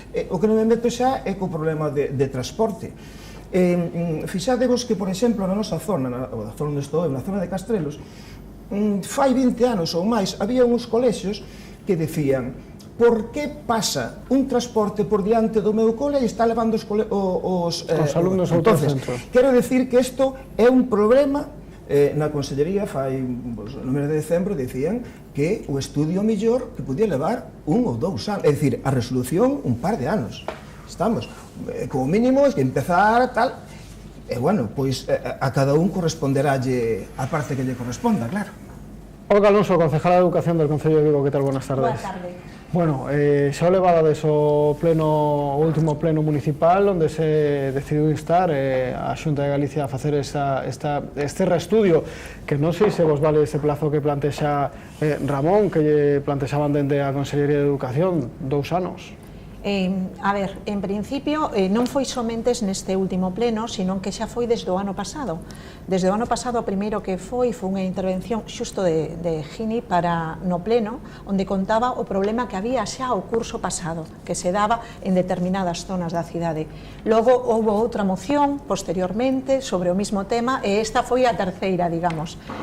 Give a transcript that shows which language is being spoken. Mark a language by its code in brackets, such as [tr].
[gl] O que non me meto xa é co problema de transporte. Fixadevos que, por exemplo, na nosa zona, na zona onde estou, na zona de Castrelos, fai 20 anos ou máis, había uns colexios que decían: por que pasa un transporte por diante do meu cole e está levando os alumnos ao centro? Quero decir que isto é un problema. Na Consellería fai no mes de decembro dicían que o estudio mellor que podía levar 1 ou 2 anos, é dicir, a resolución un par de anos. Estamos, como mínimo, es que empezar tal, e bueno, pois a cada un corresponderálle a parte que lle corresponda, claro. [es] Olga Alonso, concejala de Educación del Concello de Vigo, que tal? Buenas tardes. [gl] Boa tarde. Bueno, xa o levada o último pleno municipal, onde se decidiu instar a Xunta de Galicia a facer este reestudio, que non sei se vos vale ese plazo que plantexa Ramón, que lle plantexaban dende a Consellería de Educación, 2 anos. A ver, en principio non foi somentes neste último pleno, sino que xa foi desde o ano pasado. Desde o ano pasado o primeiro que foi unha intervención xusto de Gini para no pleno, onde contaba o problema que había xa o curso pasado, que se daba en determinadas zonas da cidade. Logo houve outra moción posteriormente sobre o mismo tema e esta foi a terceira, digamos.